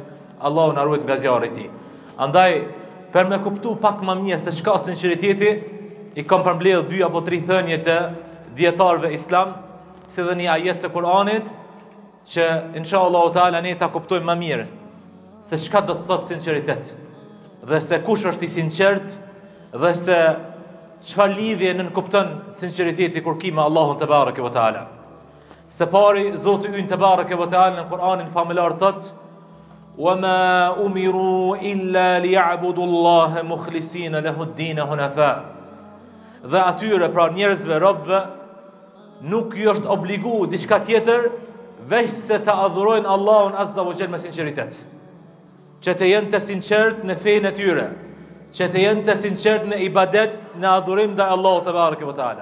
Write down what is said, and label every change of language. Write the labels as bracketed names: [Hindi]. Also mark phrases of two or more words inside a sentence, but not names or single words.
[Albanian] Allahu na ruaj nga zjarri i tij. Andaj, për me kuptu pak më mirë se çka sinqeriteti, i kam përmbledh 2 apo 3 thënie të dietarëve islam, si dhe një ajet të Kuranit, që [Arabic] إن شاء الله تعالى [Albanian] ne ta kuptojmë më mirë se çka do të thotë sinqeritet, dhe se kush është i sinqert, dhe se çfarë lidhje nënkupton sinqeriteti kur ki me Allahun [Arabic] تبارك وتعالى. [Albanian] Se pari Zoti ynë [Arabic] تبارك وتعالى [Albanian] në Kur'anin famullar thot: [Arabic] "وما أمروا إلا ليعبدوا الله مخلصين له الدين حنفاء." [Albanian] Dhe atyre, pra njerëzve, robëve, nuk ju është obligu diçka tjetër veç se të adhurojnë Allahun [Arabic] عز وجل [Albanian] me sinqeritet. Që të jenë të sinqert në fenë e tyre, që të jenë të sinqert në ibadet, në adhurim ndaj Allahut [Arabic] تبارك وتعالى.